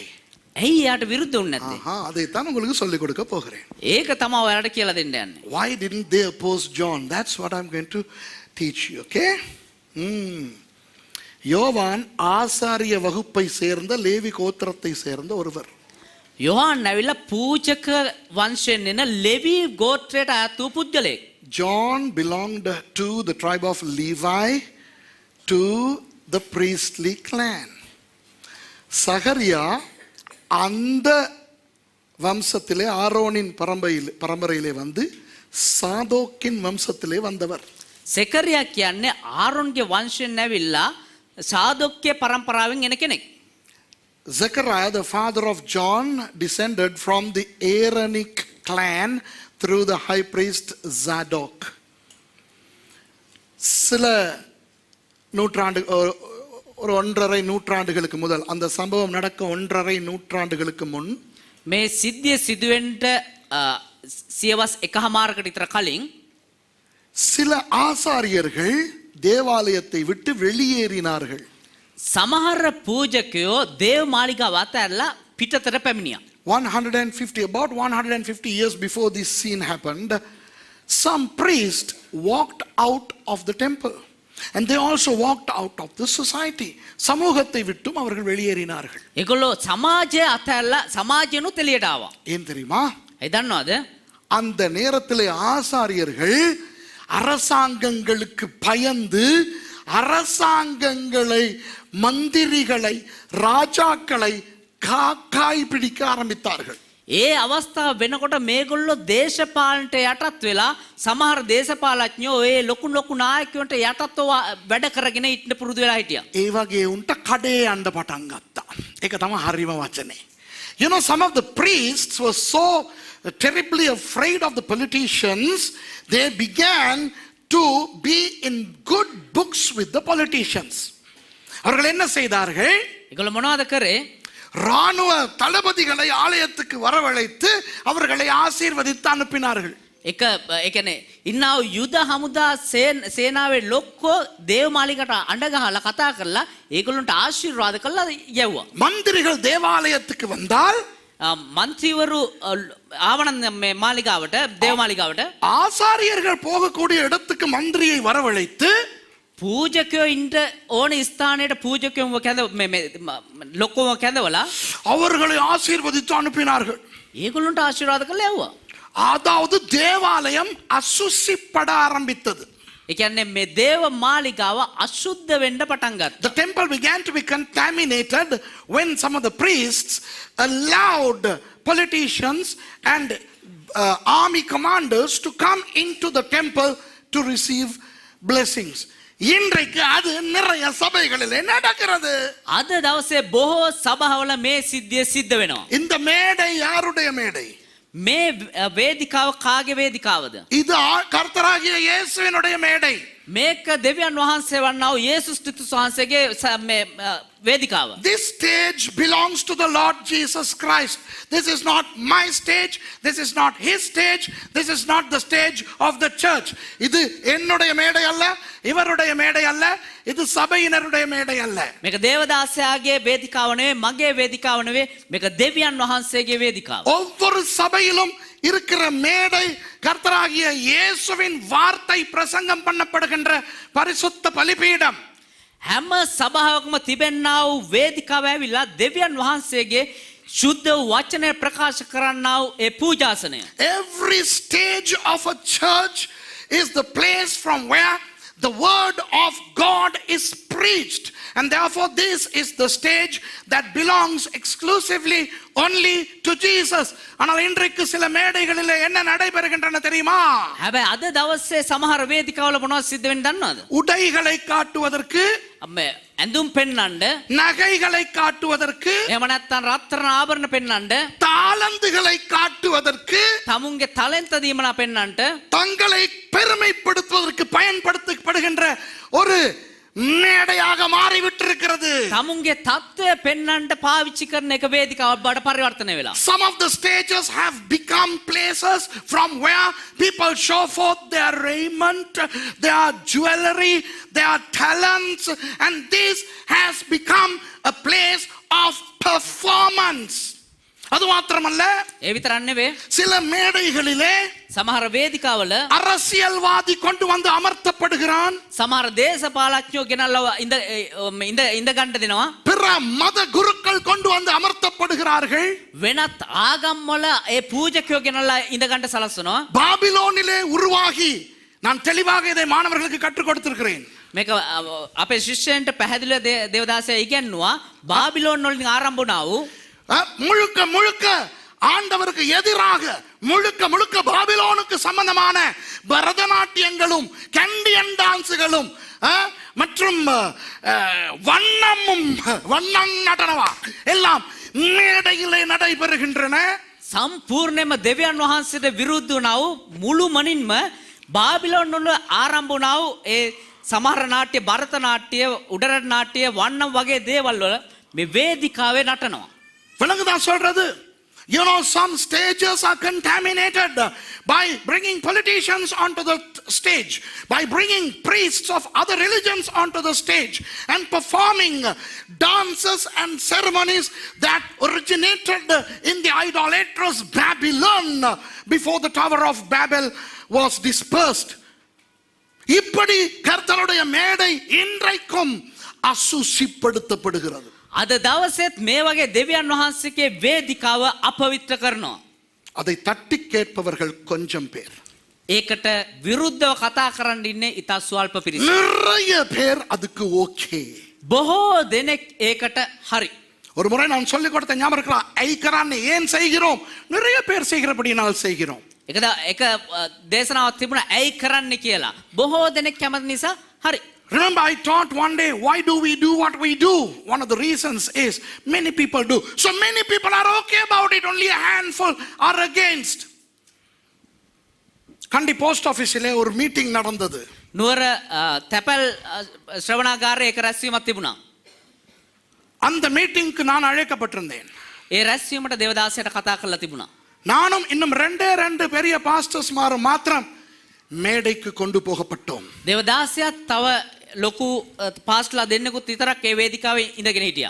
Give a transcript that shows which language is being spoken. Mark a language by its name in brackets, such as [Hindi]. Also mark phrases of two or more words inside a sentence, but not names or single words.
[Sinhala] ඇයි යාට විරුද්ධ වුනේ නැත්තේ? [Tamil] அதைத்தான் உங்களுக்கு சொல்லிக் கொடுக்க போகிறேன். [Sinhala] ඒක තමයි ඔයාලට කියලා දෙන්න යන්නේ. [English] Why didn't they oppose John? That's what I'm going to teach you, okay? [Tamil] யோவான் ஆசாரிய வகுப்பை சேர்ந்த லேவி கோத்திரத்தை சேர்ந்த ஒருவர். [Sinhala] යොහන් ඇවිල්ලා පූජක වංශයෙන් එන ලෙවි ගෝත්‍රයට අයත් වූ පුද්ගලයෙක්. [English] John belonged to the tribe of Levi, to the priestly clan. [Tamil] சகரியா அந்த வம்சத்திலே ஆரோனின் பரம்பரையிலே வந்து சாதோக்கின் வம்சத்திலே வந்தவர். [Sinhala] සෙකරියා කියන්නේ ආරොන්ගේ වංශයෙන් ඇවිල්ලා සාදොක්ගේ පරම්පරාවෙන් එන කෙනෙක්. [English] Zechariah, the father of John, descended from the Aaronic clan through the high priest Zadok. [Tamil] சில நூற்றாண்டு ஒரு 1.5 நூற்றாண்டுகளுக்கு முதல், அந்த சம்பவம் நடக்க 1.5 நூற்றாண்டுகளுக்கு முன், [Sinhala] මේ සිද්ධිය සිදුවෙන්න සියවස් 1.5කට විතර කලින් [Tamil] சில ஆசாரியர்கள் தேவாலயத்தை விட்டு வெளியேறினார்கள். [Sinhala] සමහර පූජකයෝ දේව මාලිගාව අතහැරලා පිටතට පැමිණියා. [English] 150 years before this scene happened, some priest walked out of the temple and they also walked out of the society. [Tamil] சமூகத்தை விட்டும் அவர்கள் வெளியேறினார்கள். [Sinhala] ඒගොල්ලෝ සමාජය අතහැරලා සමාජයනුත් එළියට ආවා. [Tamil] ஏன் தெரியுமா? [Sinhala] ඒ දන්නවද? [Tamil] அந்த நேரத்திலே ஆசாரியர்கள் அரசாங்கங்களுக்கு பயந்து அரசாங்கங்களை, மந்திரிகளை, ராஜாக்களை காக்காய் பிடிக்க ஆரம்பித்தார்கள். [Sinhala] ඒ අවස්ථාව වෙනකොට මේගොල්ලෝ දේශපාලනට යටත් වෙලා සමහර දේශපාලඥයෝ ඒ ලොකු නායකයන්ට යටත්ව වැඩ කරගෙන ඉන්න පුරුදු වෙලා හිටියා. ඒ වගේ උන්ට කඩේ යන්න පටන් ගත්තා. ඒක තමයි හරිම වචනේ. [English] You know, some of the priests were so terribly afraid of the politicians, they began to be in good books with the politicians. [Tamil] அவர்கள் என்ன செய்தார்கள்? [Sinhala] ඒගොල්ලෝ මොනවද කරේ? [Tamil] ராணுவ தளபதிகளை ஆலயத்துக்கு வரவழைத்து அவர்களை ஆசீர்வதித்து அனுப்பினார்கள். [Sinhala] එක ඒ කියන්නේ ඉන්නා වූ යුද හමුදා සේනාවේ ලොක්කෝ දේවමාලිකට අඬ ගහලා කතා කරලා ඒගොල්ලන්ට ආශිර්වාද කළා යවුවා. [Tamil] மந்திரிகள் தேவாலயத்துக்கு வந்தால் [Sinhala] මන්ත්‍රීවරු ආවන මේ මාලිගාවට දේවමාලිගාවට [Tamil] ஆசாரியர்கள் போகக்கூடிய இடத்துக்கு மந்திரியை வரவழைத்து [Sinhala] පූජකයෝ ඉන්න ඕන ස්ථානයට පූජකයෝව ලොක්කෝම කැඳවලා [Tamil] அவர்களை ஆசீர்வதித்து அனுப்பினார்கள். [Sinhala] ඒගොල්ලන්ට ආශිර්වාද කළා යවුවා. [Tamil] அதாவது தேவாலயம் அசுசிப்பட ஆரம்பித்தது. [Sinhala] ඒ කියන්නේ මේ දේව මාලිගාව අශුද්ධ වෙන්න පටන් ගත්තා. [English] The temple began to be contaminated when some of the priests allowed politicians and army commanders to come into the temple to receive blessings. [Tamil] இன்றைக்கு அது நிறைய சபைகளில் நடக்கிறது. [Sinhala] අද දවසේ බොහෝ සභාවල මේ සිද්ධිය සිද්ධ වෙනවා. [Tamil] இந்த மேடை யாருடைய மேடை? [Sinhala] මේ වේදිකාව කාගේ වේදිකාවද? [Tamil] இது கர்த்தராகிய இயேசுவினுடைய மேடை. [Sinhala] මේක දෙවියන් වහන්සේ වන්නා වූ යේසුස් ක්‍රිස්තුස් වහන්සේගේ මේ වේදිකාව. [English] This stage belongs to the Lord Jesus Christ. This is not my stage. This is not his stage. This is not the stage of the church. [Tamil] இது என்னுடைய மேடை அல்ல, இவருடைய மேடை அல்ல, இது சபையினருடைய மேடை அல்ல. [Sinhala] මේක දේවදාසයාගේ වේදිකාව නෙවෙයි, මගේ වේදිකාව නෙවෙයි, මේක දෙවියන් වහන්සේගේ වේදිකාව. [Tamil] ஒவ்வொரு சபையிலும் இருக்கிற மேடை கர்த்தராகிய இயேசுவின் வார்த்தை பிரசங்கம் பண்ணப்படுகின்ற பரிசுத்த பலிபீடம். [Sinhala] හැම සභාවකම තිබෙන්නා වූ වේදිකාව ඇවිල්ලා දෙවියන් වහන්සේගේ ශුද්ධ වචනය ප්‍රකාශ කරන්නා වූ ඒ පූජාසනය. [English] Every stage of a church is the place from where the word of God is preached, and therefore this is the stage that belongs exclusively only to Jesus. [Tamil] ஆனால் இன்றைக்கு சில மேடைகளிலே என்ன நடைபெறுகின்றன தெரியுமா? [Sinhala] හැබැයි අද දවසේ සමහර වේදිකාවල මොනවද සිද්ධ වෙන්නේ දන්නවද? [Tamil] உடைகளை காட்டுவதற்கு, [Sinhala] ඇඳුම් පෙන්වන්න, [Tamil] நகைகளை காட்டுவதற்கு, [Sinhala] එහෙම නැත්නම් රත්තරන් ආභරණ පෙන්වන්න, [Tamil] தாளந்துகளை காட்டுவதற்கு, [Sinhala] තමුන්ගේ තාලන්ත දීමනා පෙන්වන්නට, [Tamil] தங்களை பெருமைப்படுத்துவதற்கு பயன்படுத்தப்படுகின்ற ஒரு மேடையாக மாறிவிட்டிருக்கிறது. [Sinhala] තමුන්ගේ தත්ත්වය පෙන්වන්නට පාවිච්චි කරන එක වේදිකාවක් බවට පරිවර්තනය වෙලා. [English] Some of the stages have become places from where people show forth their raiment, their jewelry, their talents, and this has become a place of performance. [Tamil] அது மாத்திரமல்ல, [Sinhala] ඒ විතරක් නෙවෙයි, [Tamil] சில மேடைகளிலே [Sinhala] සමහර වේදිකාවල [Tamil] அரசியல்வாதி கொண்டு வந்து அமர்த்தப்படுகிறான். [Sinhala] සමහර දේශපාලඥයෝ ගෙනල්ලා ඉඳ ගන්න දෙනවා. [Tamil] பிற மத குருக்கள் கொண்டு வந்து அமர்த்தப்படுகிறார்கள். [Sinhala] වෙනත් ආගම් වල ඒ පූජකයෝ ගෙනල්ලා ඉඳ ගන්න සලස්වනවා. [Tamil] பாபிலோனிலே உருவாகி, நான் தெளிவாக இதை மாணவர்களுக்கு கற்றுக் கொடுத்திருக்கிறேன். [Sinhala] මේක අපේ ශිෂ්‍යයන්ට පැහැදිලිව දේවදාසයා ඉගැන්නුවා. බාබිලෝන් වලින් ආරම්භ වුණා වූ [Tamil] முழுக்க முழுக்க ஆண்டவருக்கு எதிராக, முழுக்க முழுக்க பாபிலோனுக்கு சம்பந்தமான பரதநாட்டியங்களும் கண்டியன் டான்ஸுகளும் மற்றும் வண்ணம் நடனவா எல்லாம் மேடையிலே நடைபெறுகின்றன. සම්පූර්ණයෙන්ම දෙවියන් වහන්සේට විරුද්ධ වුණා වූ මුළුමනින්ම බාබිලෝන් වල ආරම්භ වුණා වූ ඒ සමහර නාට්‍ය, භරත නාට්‍ය, උඩරට නාට්‍ය, වන්නම් වගේ දේවල් වල මේ වේදිකාවේ නටනවා. விளங்குதா சொல்றது? [English] You know, some stages are contaminated by bringing politicians onto the stage, by bringing priests of other religions onto the stage and performing dances and ceremonies that originated in the idolatrous Babylon before the Tower of Babel was dispersed. [Tamil] இப்படி கர்த்தருடைய மேடை இன்றைக்கும் அசுசிப்படுத்தப்படுகிறது. [Sinhala] අද දවසෙත් මේ වගේ දෙවියන් වහන්සේගේ වේදිකාව අපවිත්‍ර කරනවා. [Tamil] அதை தட்டி கேட்பவர்கள் கொஞ்சம் பேர். [Sinhala] ඒකට විරුද්ධව කතා කරන්න ඉන්නේ ඉතා ස්වල්ප පිරිස. [Tamil] நிறைய பேர் அதுக்கு ஓகே. [Sinhala] බොහෝ දෙනෙක් ඒකට හරි. [Tamil] ஒரு முறை நான் சொல்லிக் கொடுத்த ஞாபகம் இருக்கா? ஐக்கரான் ஏன் செய்கிறோம்? நிறைய பேர் செய்கிறபடியால் செய்கிறோம். [Sinhala] එක දේශනාවක් තිබුණා ඇයි කරන්න කියලා. බොහෝ දෙනෙක් කැමති නිසා හරි. [English] Remember, I taught one day, why do we do what we do? One of the reasons is many people do. So many people are okay about it, only a handful are against. [Tamil] Kandi [English] post office [Tamil] ile ஒரு மீட்டிங் நடந்தது. [Sinhala] නුවර තැපැල් ශ්‍රවණාගාරයේ එක රැස්වීමක් තිබුණා. [Tamil] அந்த மீட்டிங்க்கு நான் அழைக்கப்பட்டிருந்தேன். [Sinhala] ඒ රැස්වීමට දේවදාසයට කතා කරලා තිබුණා. [Tamil] நானும் இன்னும் ரெண்டு பெரிய பாஸ்டர்ஸ் மாத்திரம் மேடைக்கு கொண்டு போகப்பட்டோம். [Sinhala] දේවදාසයත් තව ලොකු පාස්ටර්ලා දෙන්නෙකුත් විතරක් ඒ වේදිකාවේ ඉඳගෙන හිටියා.